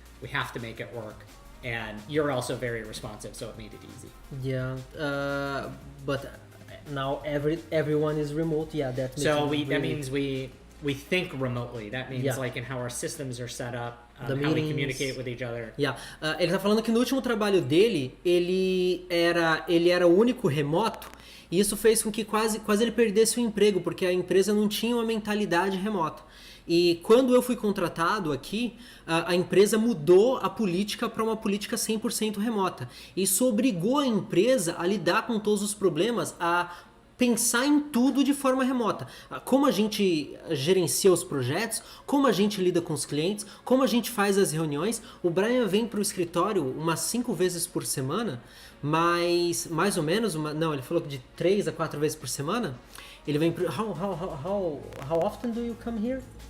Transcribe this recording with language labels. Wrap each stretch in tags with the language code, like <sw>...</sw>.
<en>We have to make it work. And you're also very responsive, so it made it easy. Yeah, but now everyone is remote. Yeah, that makes That means we think remotely. That means like in how our systems are set up, how we communicate with each other. Yeah.</en> <pt>Ele tá falando que no último trabalho dele, ele era o único remoto, e isso fez com que quase ele perdesse o emprego, porque a empresa não tinha uma mentalidade remota. E quando eu fui contratado aqui, a empresa mudou a política para uma política 100% remota. Isso obrigou a empresa a lidar com todos os problemas, a pensar em tudo de forma remota. Como a gente gerencia os projetos, como a gente lida com os clientes, como a gente faz as reuniões. O Bryan vem para o escritório umas 5 vezes por semana, mas mais ou menos, ele falou que de 3 a 4 vezes por semana. Ele vem pro...</pt> <en>How often do you come here?</en>